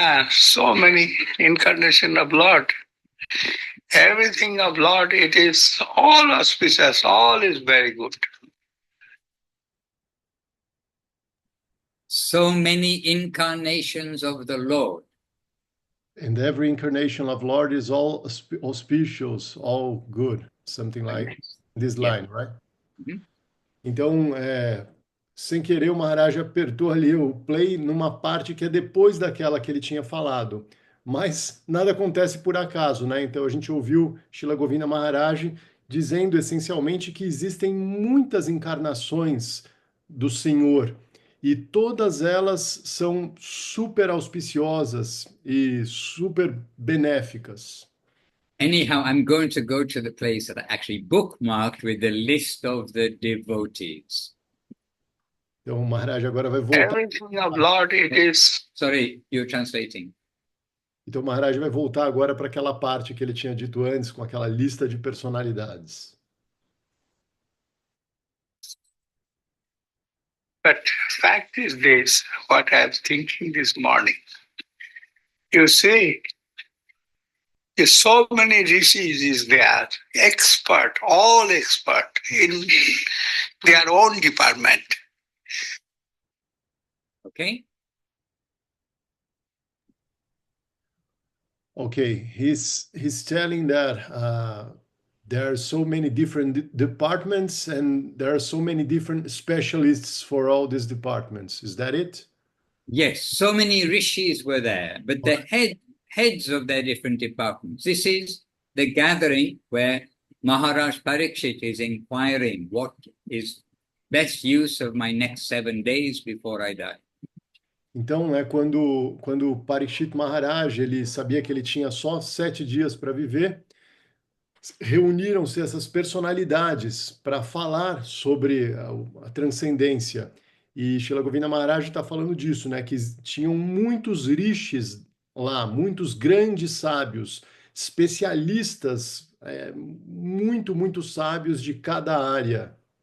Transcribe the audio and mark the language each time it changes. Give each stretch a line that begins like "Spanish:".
English: So many incarnation of Lord. Everything of Lord, it is all auspicious, all is very good. So many incarnations of the Lord. And every incarnation of Lord is all auspicious, all good, something like this line, right? Mhm.
Portuguese: Então, sem querer, o Maharaj apertou ali o play numa parte que é depois daquela que ele tinha falado. Mas nada acontece por acaso, né? Então a gente ouviu Shila Govinda Maharaj dizendo essencialmente que existem muitas encarnações do Senhor e todas elas são super auspiciosas e super benéficas.
English: Anyhow, I'm going to go to the place that I actually bookmarked with the list of the devotees.
Portuguese: Então, o Maharaj agora vai voltar.
English: Everything of Lord, it is. Sorry, you're translating.
Portuguese: Então, o Maharaj vai voltar agora para aquela parte que ele tinha dito antes, com aquela lista de personalidades.
English: But fact is this, what I was thinking this morning. You see, there's so many rishis is there, expert, all expert in their own department. Okay? Okay, he's telling that there are so many different departments and there are so many different specialists for all these departments. Is that it? Yes, so many rishis were there, but the heads of their different departments. This is the gathering where Maharaj Parikshit is inquiring what is best use of my next 7 days before I die.
Portuguese: Então, né, quando o Parikshit Maharaj ele sabia que ele tinha só 7 dias para viver, reuniram-se essas personalidades para falar sobre a transcendência. E Srila Govinda Maharaj está falando disso, né? Que tinham muitos rishis lá, muitos grandes sábios, especialistas, muito sábios de cada área.